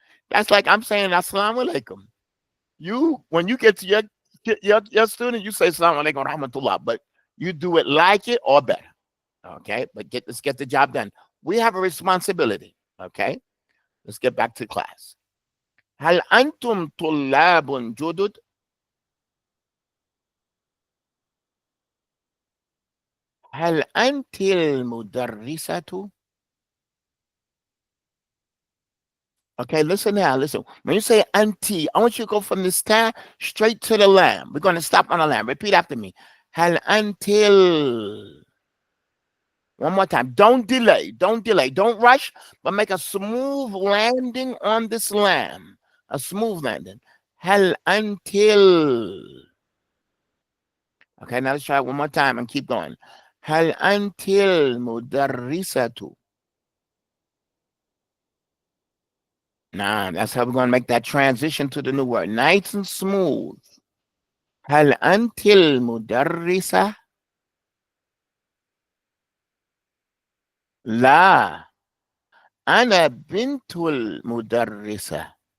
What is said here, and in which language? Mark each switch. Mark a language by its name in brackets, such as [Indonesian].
[English] That's like I'm saying assalamu alaikum. You, when you get to your student, you say [Arabic] assalamu alaikum rahmatullah, [English] but you do it like it or better. Okay, but let's get the job done. We have a responsibility. Okay, let's get back to class. [Arabic] هل أنتم طلاب جدد؟ هل أنت المدرسة؟ [English] Okay, listen now, listen. When you say auntie, I want you to go from the star straight to the lamb. We're going to stop on the lamb. Repeat after me. هل until. One more time. Don't delay. Don't delay. Don't rush, but make a smooth landing on this lamb. A smooth landing. هل until. Okay, now let's try it one more time and keep going. [Arabic] هل [English] until [Arabic] مدرسة. [English] Nah, that's how we're going to make that transition to the new word. Nice and smooth. [Arabic] هل أنت المدرسة؟ لا، أنا بنت المدرسة.